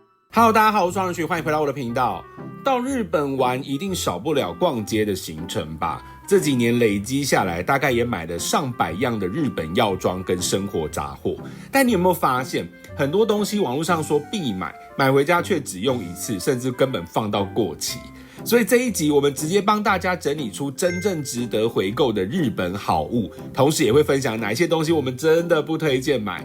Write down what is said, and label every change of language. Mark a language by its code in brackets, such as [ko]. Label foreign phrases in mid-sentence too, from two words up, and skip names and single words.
[zh] Hello， 大家好，我是雙人徐，歡迎回到我的頻道。到日本玩一定少不了逛街的行程吧？這幾年累積下來，大概也買了上百樣的日本藥妝跟生活雜貨。但你有沒有發現，很多東西網絡上說必買，買回家卻只用一次，甚至根本放到過期。所以這一集我們直接幫大家整理出真正值得回購的日本好物，同時也會分享哪一些東西我們真的不推薦買。